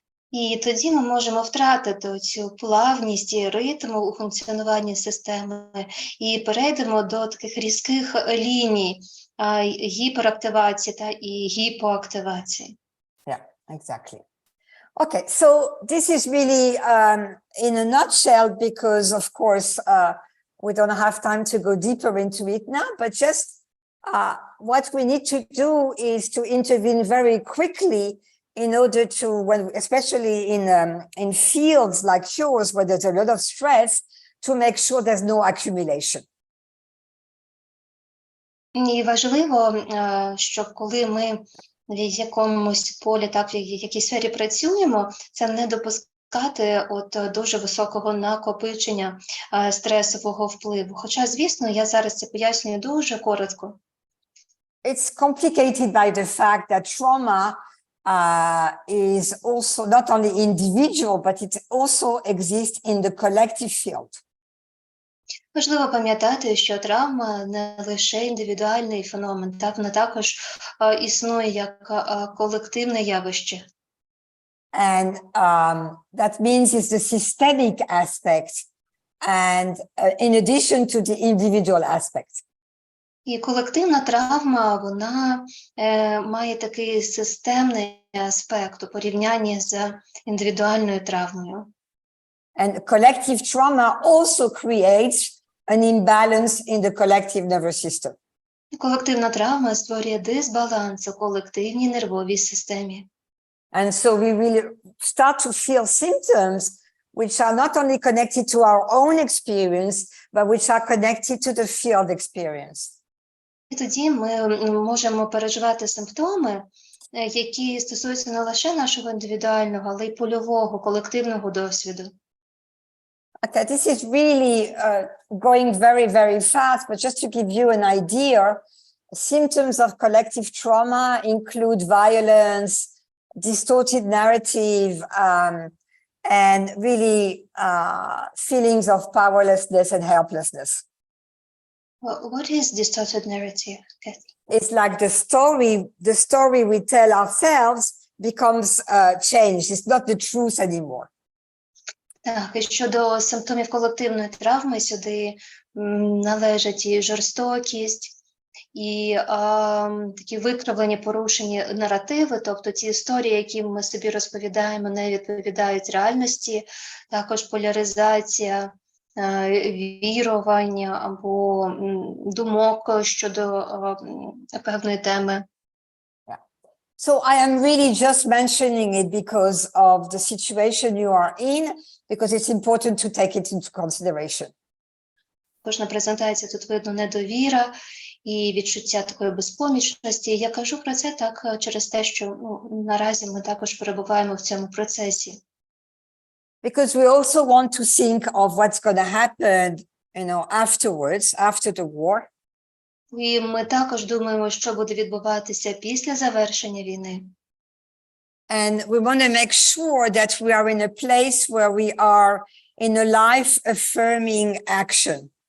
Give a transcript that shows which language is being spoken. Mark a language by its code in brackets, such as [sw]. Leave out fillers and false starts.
[uk] І тоді ми можемо втратити цю плавність і ритм у функціонуванні системи і перейдемо до таких різких ліній гіперактивації та і гіпоактивації. [en] Yeah, exactly. Okay, so this is really in a nutshell, because of course we don't have time to go deeper into it now, but just what we need to do is to intervene very quickly in order to, especially in fields like yours where there's a lot of stress, to make sure there's no accumulation. [uk] І важливо, щоб коли ми в якомусь полі, так, в якій сфері працюємо, це не допускати дуже високого накопичення стресового впливу. Хоча, звісно, я зараз це пояснюю дуже коротко. [en] It's complicated by the fact that trauma is also not only individual, but it also exists in the collective field. [uk] Важливо пам'ятати, що травма не лише індивідуальний феномен, так, вона також існує як колективне явище. [en] And that means it's the systemic aspect, and in addition to the individual aspect. [uk] І колективна травма, вона має такий системний аспект у порівнянні з індивідуальною травмою. [en] And collective trauma also creates an imbalance in the collective nervous system. [uk] Колективна травма створює дисбаланс у колективній нервовій системі. [en] And so we will start to feel symptoms which are not only connected to our own experience, but which are connected to the field experience. [uk] І тоді ми можемо переживати симптоми, які стосуються не лише нашого індивідуального, але й польового, колективного досвіду. [en] Okay, this is really going very, very fast, but just to give you an idea, symptoms of collective trauma include violence, distorted narrative, and really feelings of powerlessness and helplessness. What is distorted narrative? Cathy? It's like the story we tell ourselves becomes changed. It's not the truth anymore. [uk] Так, і щодо симптомів колективної травми, сюди належать і жорстокість, і такі викривлені, порушені наративи, тобто ті історії, які ми собі розповідаємо, не відповідають реальності, також поляризація вірування або думок щодо певної теми. [en] So I am really just mentioning it because of the situation you are in, because it's important to take it into consideration. [uk] Кожна презентація тут видно недовіра і відчуття такої безпомічності. Я кажу про це так через те, що наразі ми також перебуваємо в цьому процесі. [en] because we also want to think of what's going to happen, afterwards, after the war. [uk] І ми також думаємо, що буде відбуватися після завершення війни. [en] And we want to make sure that we are in a place where we are in a life-affirming action.